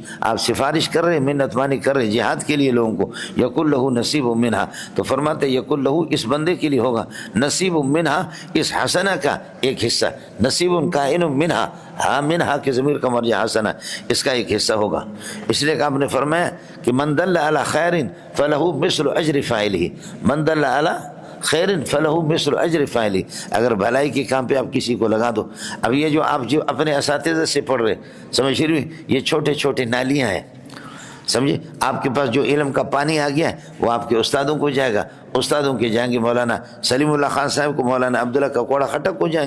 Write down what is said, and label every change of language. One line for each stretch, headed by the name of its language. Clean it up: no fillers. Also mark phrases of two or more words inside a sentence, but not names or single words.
Urdu: آپ سفارش کر رہے، منت مانی کر رہے جہاد کے لیے لوگوں کو.
Arabic: یکن لہ نصیب منہا،
Urdu: تو فرماتے
Arabic: یکن لہ،
Urdu: اس بندے کے لیے ہوگا
Arabic: نصیب منہا،
Urdu: اس حسنہ کا ایک حصہ.
Arabic: نصیب کائن منہا،
Urdu: ہاں منہا کے ضمیر کا مرجع حسنہ، اس کا ایک حصہ ہوگا. اس لیے کہ آپ نے فرمایا کہ
Arabic: من دل علی خیر فلہ مثل اجر فاعلہ، من دل علی خیر فلہ مثل اجر فاعلی.
Urdu: اگر بھلائی کے کام پہ آپ کسی کو لگا دو. اب یہ جو آپ جو اپنے اساتذہ سے پڑھ رہے، سمجھ رہے، یہ چھوٹے چھوٹے نالیاں ہیں، سمجھے؟ آپ کے پاس جو علم کا پانی آ گیا ہے وہ آپ کے استادوں کو جائے گا، استادوں کے جائیں گے مولانا سلیم اللہ خان صاحب کو، مولانا عبداللہ ککوڑا خٹک کو جائیں